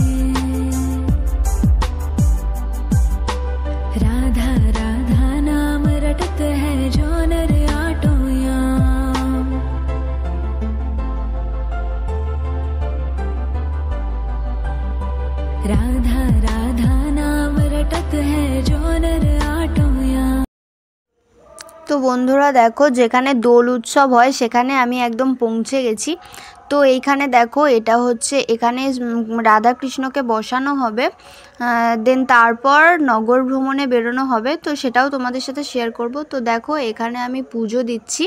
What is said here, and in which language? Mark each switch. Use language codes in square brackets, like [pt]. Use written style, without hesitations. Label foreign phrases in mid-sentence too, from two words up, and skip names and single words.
[hi] राधा राधा नाम रटत है जो नर आटो याम, राधा राधा नाम रटत है जो नर आटो याम। [bn] তো বন্ধুরা দেখো, যেখানে দোল উৎসব হয় সেখানে আমি একদম পৌঁছে গেছি। তো এইখানে দেখো এটা হচ্ছে, এখানে রাধা কৃষ্ণকে বসানো হবে, দেন তারপর নগর ভ্রমণে বেরোনো হবে। তো সেটাও তোমাদের সাথে শেয়ার করব। তো দেখো এখানে আমি পুজো দিচ্ছি।